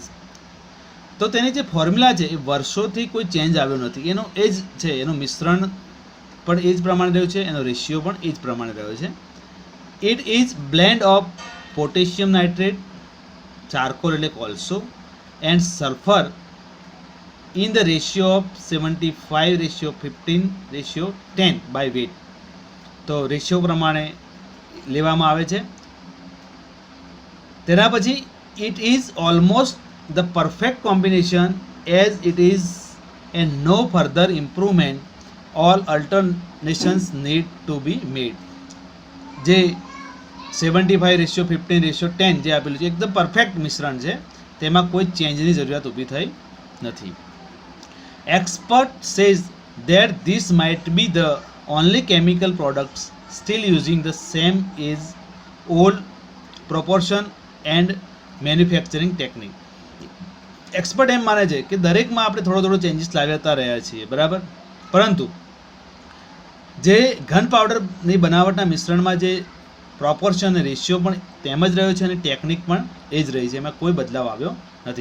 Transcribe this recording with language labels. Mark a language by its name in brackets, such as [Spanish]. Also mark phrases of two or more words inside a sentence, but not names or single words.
[Gujarati] તો તેની જે ફોર્મ્યુલા છે એ વર્ષોથી કોઈ ચેન્જ આવ્યો નથી. એનો એ જ છે, એનું મિશ્રણ પણ એ જ પ્રમાણે રહ્યું છે, એનો રેશિયો પણ એ જ પ્રમાણે રહ્યો છે. [English] it is blend of potassium nitrate, charcoal [Gujarati] એટલે કોલસો, [English] and sulphur in the ratio of 75:15:10 by weight. [Gujarati] તો રેશિયો પ્રમાણે લેવામાં આવે છે. તેના પછી [English] it is almost the perfect combination as it is and no further improvement, all alternations need to be made. [Gujarati] જે 75:15:10 જે આપેલું છે એકદમ પરફેક્ટ મિશ્રણ છે, તેમાં કોઈ ચેન્જની જરૂરિયાત ઊભી થઈ નથી. [English] Expert says that this might be the only chemical products still using the same is old proportion and manufacturing technique. [Gujarati] એક્સપર્ટ એમ માને છે કે દરેકમાં આપણે થોડો થોડો ચેન્જીસ લાવ્યા રહ્યા છીએ, બરાબર, પરંતુ જે ઘન પાવડરની બનાવટના મિશ્રણમાં જે પ્રોપોર્શન અને રેશિયો પણ તેમ જ રહ્યો છે અને ટેકનિક પણ એ જ રહી છે, એમાં કોઈ બદલાવ આવ્યો નથી.